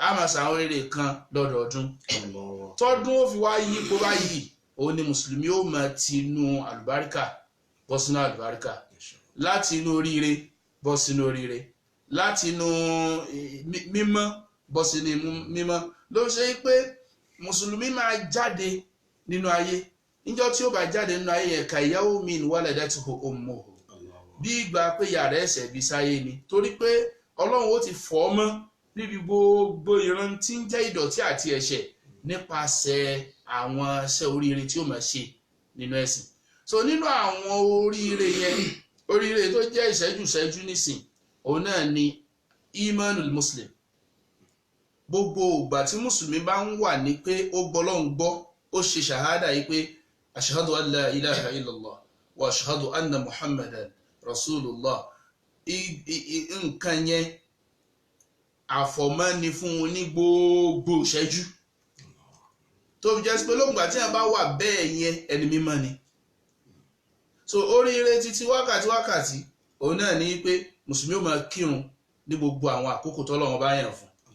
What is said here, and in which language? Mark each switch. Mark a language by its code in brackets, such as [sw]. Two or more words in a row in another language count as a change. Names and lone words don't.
[yo] a máa ṣàwọn eré kan lọ́dọọdún tọ́dún ó fi wá yí kó bá yí òun ni mùsùlùmí ó máa ti inú àlùbáríkà bọ́ sínú àlùbáríkà, láti inú oríire bọ́ sínú oríire, láti inú mímọ́ bọ́ sínú mímọ́. Ló ṣe pé mùsùlùmí máa jáde nínú ayé níjọ́ tí ó bá jáde nínú ayé yẹn [ar] كيوم ولدته أمه, [yo] bí ìgbà pé yàrá ẹ̀ṣẹ̀ bí sáyé ni, torí pé ọlọ́run ó ti fọ̀ ọ́ mọ́ níbi gbogbo ìran tí ń jẹ́ ìdọ̀tí àti ẹ̀ṣẹ̀ nípasẹ̀ àwọn iṣẹ́ oríire tí ó máa ṣe nínú ẹ̀sìn. So nínú àwọn oríire yẹn, oríire tó jẹ́ ìṣẹ́jú nísìn òun náà ni [ar] إيمان المسلم. [yo] Gbogbo ìgbà tí mùsùlùmí bá ń wà ní pé ó gbọ́ Ọlọ́run gbọ́, ó ṣe ṣàhádà yìí pé [ar] أشهد أن لا إله إلا الله وأشهد أن محمدا رسول الله, [yo] nǹkan yẹn àfọ̀mọ́ ni fún un ní gbogbo ìṣẹ́jú. Tó fi jẹ́ sí pé lóògbà tí a bá wà bẹ́ẹ̀ yẹn ẹni mímọ́ ni. So oríire títí wákàtí òun náà ní pé mùsùlùmí ó máa kírun ní gbogbo àwọn àkókò tọ́lọ́run bá yàn fún.